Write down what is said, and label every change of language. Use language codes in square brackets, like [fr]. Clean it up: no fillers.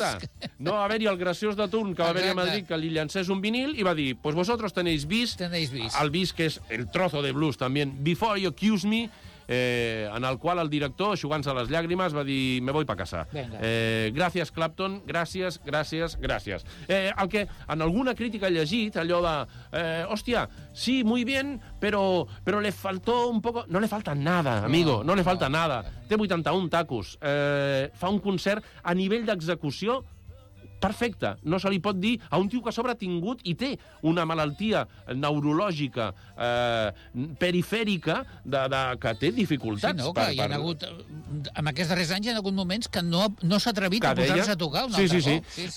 [ca] Està. No va haver-hi el graciós de turn que va haver-hi a Madrid que li llancés un vinil i va dir, [es] pues vosotros tenéis bis. [ca] El bis, que és el trozo de blues, també, Before You Accuse Me, en el qual el director, aixugant-se les llàgrimes, va dir, [es] me voy pa casa. [ca] Gràcies, Clapton, gràcies. El que en alguna crítica he llegit, allò de, hòstia, sí, [es] muy bien, pero le faltó un poco... No le falta nada, amigo, no le falta nada. [ca] Té 81 tacos. Fa un concert a nivell d'execució perfecte. No se li pot dir a un tio que a sobre ha tingut i té una malaltia neurològica perifèrica de que té dificultats. Sí, no, clar, hi ha hagut... En aquests darrers anys hi ha hagut moments que no s'ha atrevit que a posar-se a tocar un altre cop.